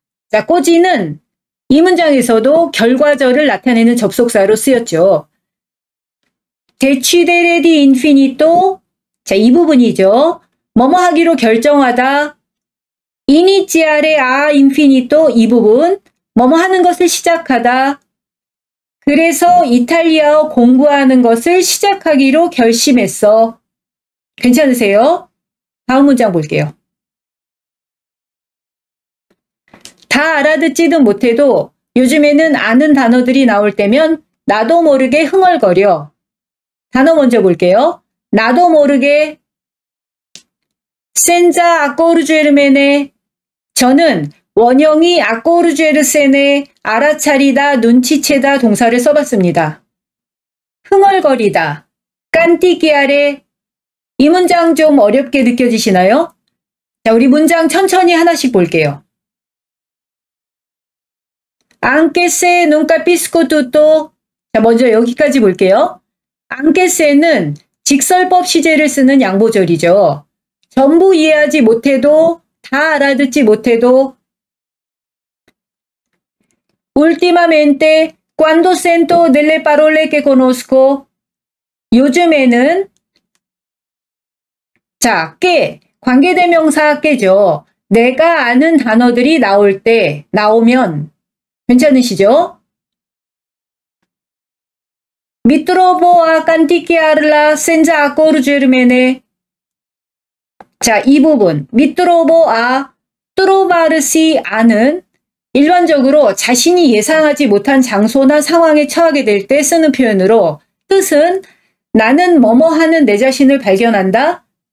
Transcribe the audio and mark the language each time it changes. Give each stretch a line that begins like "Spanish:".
Korean: 자, cos이는 이 문장에서도 결과절을 나타내는 접속사로 쓰였죠.
Italian: Decidere di infinito.
Korean: 자, 이 부분이죠. 뭐뭐 하기로 결정하다.
Italian: Iniziare a infinito,
Korean: 이 부분. 뭐뭐 하는 것을 시작하다. 그래서 이탈리아어 공부하는 것을 시작하기로 결심했어. 괜찮으세요? 다음 문장 볼게요. 다 알아듣지는 못해도 요즘에는 아는 단어들이 나올 때면 나도 모르게 흥얼거려. 단어 먼저 볼게요. 나도 모르게.
Italian: senza accorgermene.
Korean: 저는 원형이 accorgersene, 알아차리다, 눈치채다 동사를 써봤습니다. 흥얼거리다, canticchiare. 이 문장 좀 어렵게 느껴지시나요? 자, 우리 문장 천천히 하나씩 볼게요.
Italian: Anche se non capisco tutto.
Korean: 자, 먼저 여기까지 볼게요. Anche se는 직설법 시제를 쓰는 양보절이죠. 전부 이해하지 못해도, 다 알아듣지 못해도.
Italian: Ultimamente, quando sento delle parole che conosco.
Korean: 요즘에는, 자, 꽤, 관계대명사 께죠. 내가 아는 단어들이 나올 때, 나오면, 괜찮으시죠?
Italian: Mi trovo a canticchiarla senza accorgermene.
Korean: 자, 이 부분, mi trovo a, trovarsi, 아는, 일반적으로 자신이 예상하지 못한 장소나 상황에 처하게 될 때 쓰는 표현으로, 뜻은 나는 뭐뭐 하는 내 자신을 발견한다.